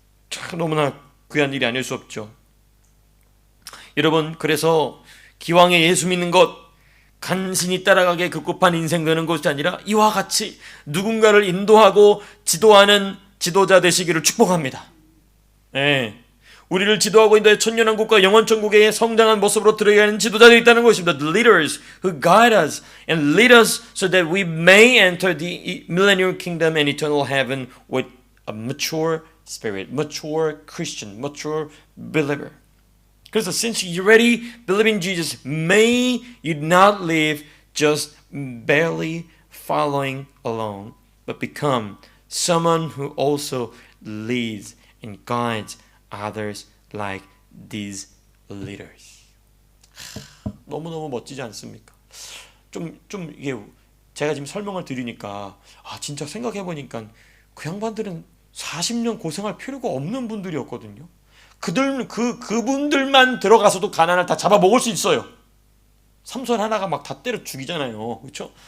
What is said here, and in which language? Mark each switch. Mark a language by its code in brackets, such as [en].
[ko] 참 너무나 귀한 일이 아닐 수 없죠. 여러분, 그래서 기왕에 예수 믿는 것, 간신히 따라가게 급급한 인생 되는 것이 아니라 이와 같이 누군가를 인도하고 지도하는 지도자 되시기를 축복합니다. 네. 우리를 지도하고 인도해 천년왕국과 영원천국의 성장한 모습으로 들어가는 지도자들이 있다는 것입니다. [en] The leaders who guide us and lead us so that we may enter the millennial kingdom and eternal heaven with a mature spirit, mature Christian, mature believer. [ko] 그래서 [en] since you already believe in Jesus, may you not live just barely following along, but become someone who also leads and guides others like these leaders. [ko] 너무너무 멋지지 않습니까? 좀 이게 제가 지금 설명을 드리니까 진짜 생각해 보니까 그 양반들은 40년 고생할 필요가 없는 분들이었거든요. 그분들만 들어가서도 가나안을 다 잡아먹을 수 있어요. 삼손 하나가 막 다 때려 죽이잖아요. 그렇죠?